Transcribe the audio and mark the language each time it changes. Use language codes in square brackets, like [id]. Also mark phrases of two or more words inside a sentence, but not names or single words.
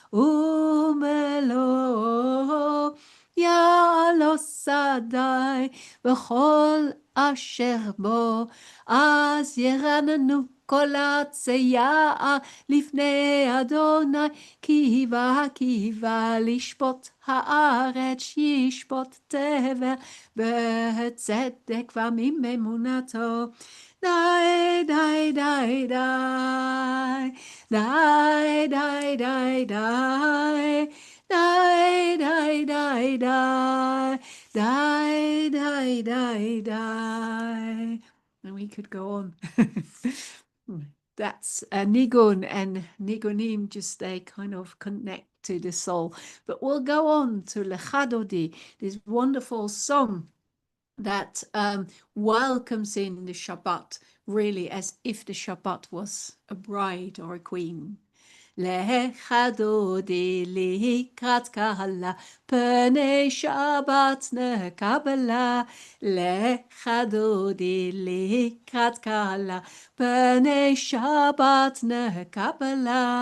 [he] ומלואו, יעלו שדי וכל אשר בו, אז ירננו כל עצי יער לפני אדוני, כי בא לשפוט הארץ, ישפוט תבל בצדק ומאמונתו. די די די די די די די די die, die, die, die, die, die, die, die. [en] And we could go on. That's nigun and nigunim, just they kind of connect to the soul. But we'll go on to Lechadodi, this wonderful song that welcomes in the Shabbat, really as if the Shabbat was a bride or a queen. [he] לחדודי לקראת קהלה, פני שבת נקבלה. לחדודי לקראת קהלה, פני שבת נקבלה.